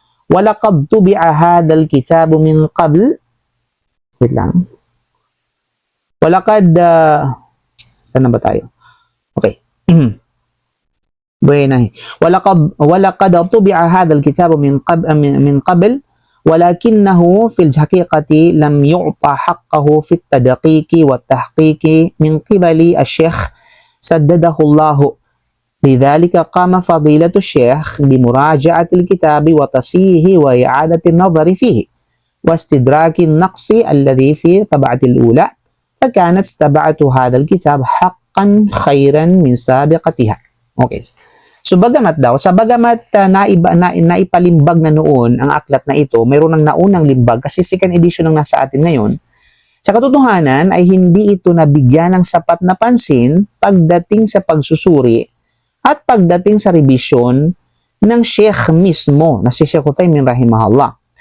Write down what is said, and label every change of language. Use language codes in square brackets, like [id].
[ar] وَلَقَدْ طُبِعَ هَذَا الْكِتَابُ مِنْ قَبْلِ [tl] wait lang. [ar] وَلَقَدْ [tl] saan na ba tayo? Okay. [ar] وَلَقَدْ طُبِعَ هَذَا الْكِتَابُ من قبل ولكنه في الحقيقة لم يعطى حقه في التدقيق والتحقيق من قبل الشيخ سدده الله. لذلك قام فضيلة الشيخ بمراجعة الكتاب وتصحيحه وإعادة النظر فيه واستدراك النقص الذي في طبعة الأولى فكانت طبعة هذا الكتاب حقا خيرا من سابقتها. Okay. [tl] So bagamat naipalimbag na noon ang aklat na ito, mayroon ng naunang limbag kasi second edition ang nasa atin ngayon. Sa katotohanan ay hindi ito nabigyan ng sapat na pansin pagdating sa pagsusuri at pagdating sa revision ng Sheikh mismo, na si Sheikh Uthaymin rahimahullah.